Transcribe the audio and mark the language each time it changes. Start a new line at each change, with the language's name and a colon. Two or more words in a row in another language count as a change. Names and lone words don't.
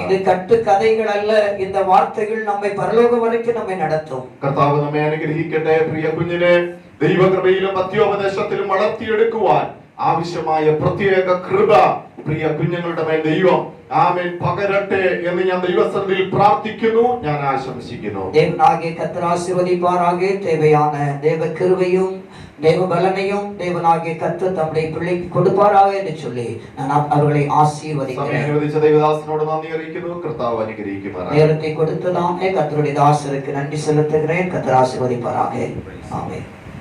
Malayalam: ഇത് കട്ട് കഥകൾ അല്ല, இந்த വാർത്തകൾ നമ്മെ പരലോക വരയ്ക്ക് നമ്മെ നടത്തും. കർത്താവ് നമ്മെ അനുഗ്രഹിക്കട്ടെ. പ്രിയ കുഞ്ഞിനെ ദൈവകൃപയിലും പത്യോപദേശത്തിലും വളർത്തിയെടുക്കുവാൻ ആവശ്യമായ പ്രത്യേക കൃപ പ്രിയ കുഞ്ഞുങ്ങളുടെ മേൽ ദൈവം ആമേൻ പകരട്ടെ എന്ന് ഞാൻ ദൈവസന്നിധിയിൽ പ്രാർത്ഥിക്കുന്നു, ഞാൻ ആശംസിക്കുന്നു.
Tamil: தேவனாகிய கர்த்தர் ஆசீர்வதிப்பாராக. தேவையான தேவ கிருபையும் தேவ பலனையும் தேவனாகிய கர்த்தர் தம்முடைய பிள்ளைக்கு கொடுப்பாராக என்று சொல்லி நான் அவர்களை ஆசீர்வதிக்கிறேன்.
Malayalam: അനുവദിച്ച ദൈവദാസനോട് നന്ദി അറിയിക്കുന്നു. കർത്താവ് അനുഗ്രഹിക്കുമാറാകട്ടെ.
Tamil: நேரத்தை கொடுத்ததாமே கர்த்தருடைய தாசருக்கு நன்றி செலுத்துகிறேன். கர்த்தர் ஆசீர்வதிப்பாராக. ஆமென்.